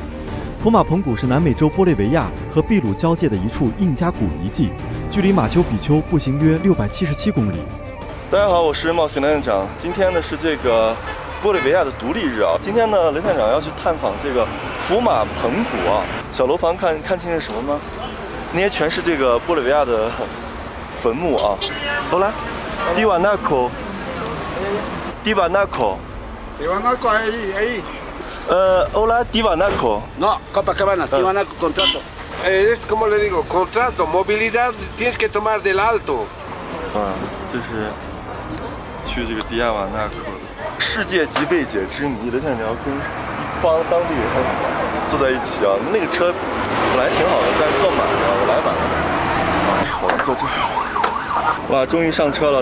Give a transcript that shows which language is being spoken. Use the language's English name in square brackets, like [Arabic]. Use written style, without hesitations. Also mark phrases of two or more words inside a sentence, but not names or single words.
[Chinese] 普马蓬谷是南美洲玻利维亚和秘鲁交界的一处印加古遗迹，距离马丘比丘步行约677公里。大家好，我是冒险雷探长。今天呢是这个玻利维亚的独立日啊。今天呢，雷探长要去探访这个普马蓬谷啊。小楼房看清是什么吗？那些全是这个玻利维亚的坟墓啊。好来 Divanaco。 [Spanish] Divanaco ahí. Hola, Divanaco. No, Copacabana, Divanaco contrato. Es como le digo, contrato, movilidad tienes que tomar del alto. [Chinese] 这是去这个迪亚瓦纳克的世界级未解之谜。雷探长要跟一帮当地人坐在一起啊。那个车本来挺好的，但是坐满了，我来晚了。我坐这儿。哇，终于上车了！